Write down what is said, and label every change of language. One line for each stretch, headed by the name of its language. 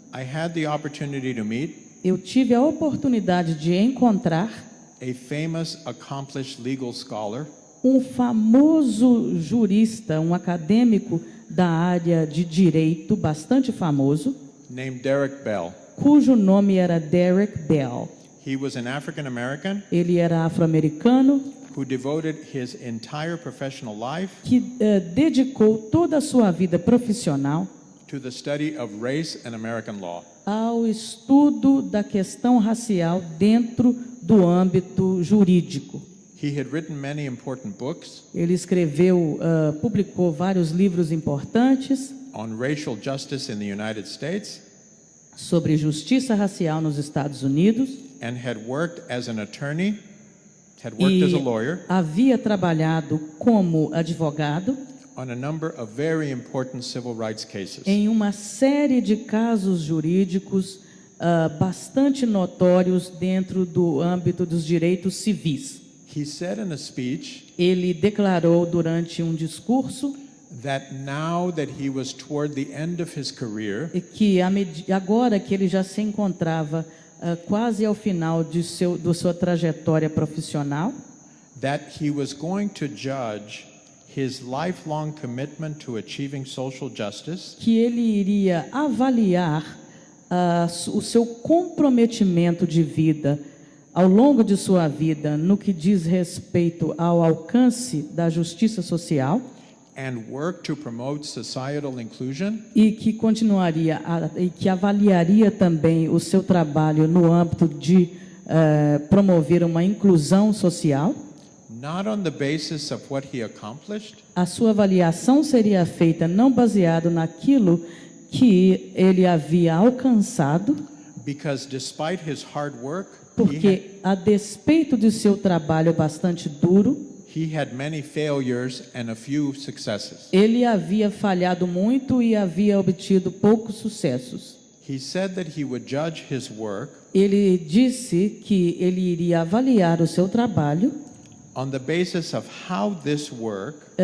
English: I had the opportunity to meet
Portuguese: eu tive a oportunidade de encontrar
English: a famous, accomplished legal scholar
Portuguese: um famoso jurista, um acadêmico da área de direito, bastante famoso,
English: named Derek Bell.
Portuguese: cujo nome era Derek Bell.
English: He was an African American
Portuguese: Ele era afro-americano
English: who devoted his entire professional life
Portuguese: que dedicou toda a sua vida profissional
English: to the study of race and American law.
Portuguese: ao estudo da questão racial dentro do âmbito jurídico.
English: He had written many important books
Portuguese: Ele escreveu, publicou vários livros importantes
English: on racial justice in the United States
Portuguese: sobre justiça racial nos Estados Unidos
English: and had worked as an attorney, had worked as a
Portuguese: e
English: lawyer
Portuguese: havia trabalhado como advogado
English: on a number of very important civil rights cases.
Portuguese: em uma série de casos jurídicos bastante notórios dentro do âmbito dos direitos civis.
English: He said in a speech
Portuguese: Ele declarou durante um discurso
English: that now that he was toward the end of his career,
Portuguese: que agora que ele já se encontrava quase ao final de sua trajetória profissional,
English: that he was going to judge his lifelong commitment to achieving social justice
Portuguese: que ele iria avaliar o seu comprometimento de vida ao longo de sua vida no que diz respeito ao alcance da justiça social
English: and work to promote societal inclusion
Portuguese: e que continuaria e que avaliaria também o seu trabalho no âmbito de promover uma inclusão social.
English: not on the basis of what he accomplished,
Portuguese: A sua avaliação seria feita não baseado naquilo que ele havia alcançado,
English: because despite his hard work,
Portuguese: porque a despeito de seu trabalho bastante duro,
English: he had many failures and a few successes.
Portuguese: ele havia falhado muito e havia obtido poucos sucessos.
English: He said that he would judge his work
Portuguese: Ele disse que ele iria avaliar o seu trabalho
English: on the basis of how this work